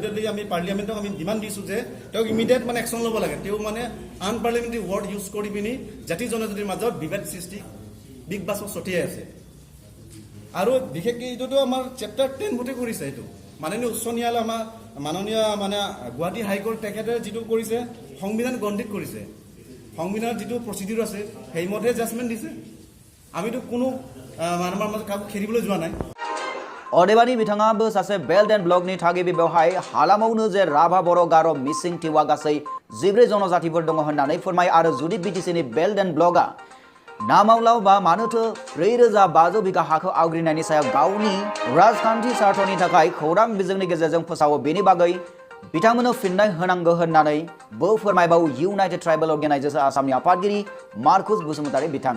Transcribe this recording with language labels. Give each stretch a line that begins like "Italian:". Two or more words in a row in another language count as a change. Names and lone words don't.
Assamese: দিল্লী আমি পাৰ্লিয়ামেণ্টক আমি ডিমাণ্ড দিছোঁ যে তেওঁক ইমিডিয়েট মানে একশ্যন ল'ব লাগে তেওঁ মানে
English: unparliamentary word use
Assamese: কৰি পিনি জাতি জনজাতিৰ মাজত বিভেদ সৃষ্টি বিগ বাছক ছটিয়াই আছে আৰু বিশেষকৈ এইটোতো আমাৰ চেপ্টাৰ 10 ভোটে কৰিছে এইটো মাননীয় উচ্চ ন্যায়ালয় আমাৰ মাননীয় মানে গুৱাহাটী হাইকোৰ্ট তেখেতে যিটো কৰিছে সংবিধান গ্ৰন্থিত কৰিছে সংবিধানৰ যিটো প্ৰচিডিউৰ আছে সেইমতে জাজমেণ্ট দিছে আমিতো কোনো মানুহৰ মাজত কাকো খেলিবলৈ যোৱা নাই
Bodo: अदेबानि बिथाङाबो सासे
English: belt and blockनि
Bodo: थागिबि बेवहाय हालामावनो जे राभा बर' गार' मिसिं टिवा गासै 14 जनजातिफोर दङ होननानै फोरमायो आरो जुदि बिटिसिनि
English: belt and blockआ
Bodo: नामावलाव बा मानोथो 4500 बिघा हाखौ आवग्रिनायनि सायाव गावनि राजखान्थि स्वार्थनि थाखाय खौरां बिजोंनि गेजेरजों फोसावो बेनि बागै बिथांमोननो फिननाय होनांगौ होननानै बो फोरमायबावो इउनाइटेड ट्राइबेल अर्गेनाइजेशन आसामनि आफादगिरि मार्कुस बसुमतारी बिथाङा